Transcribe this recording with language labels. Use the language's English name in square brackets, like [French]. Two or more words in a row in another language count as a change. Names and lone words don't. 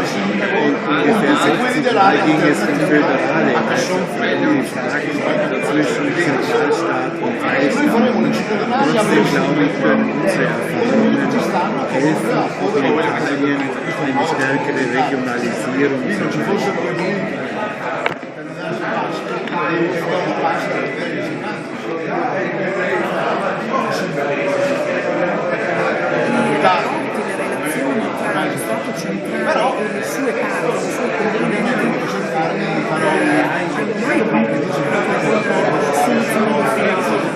[German] Und ungefähr 60 Mal ging es um föderale, also die Fragen zwischen Zentralstaat und Freistaat. Trotzdem glaube ich, können unsere Erfahrungen helfen, auch in Italien eine stärkere Regionalisierung zu schaffen. [Italian] Centrale e le sue parti, le sue componenti ormai soluzioni definitive.